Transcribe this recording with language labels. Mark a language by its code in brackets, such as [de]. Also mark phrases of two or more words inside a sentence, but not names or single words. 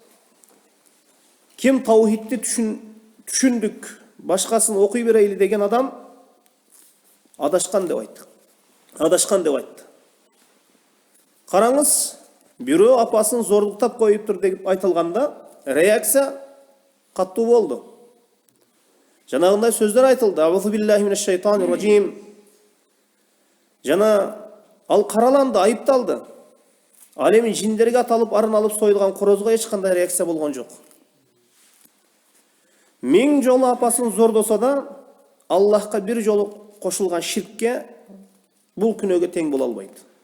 [ky] Ким таухидти түшүндүк, башкасын окуй берейли деген адам адашкан деп айтты. Караңыз, бирөө апасын зордуктап коюптур деп айтылганда реакция каттуу болду. Жанагындай сөздөр айтылды. [ar] أعوذ بالله من الشيطان الرجيم. [ky] Жана ал караланды, айыпталды. Ал эми жиндерге аталып арын алып союлган корозго эч кандай реакция болгон жок. Миң жолу апасын зордосо да, Аллахка бир жолу кошулган ширкке бул күнөөгө тең боло албайт.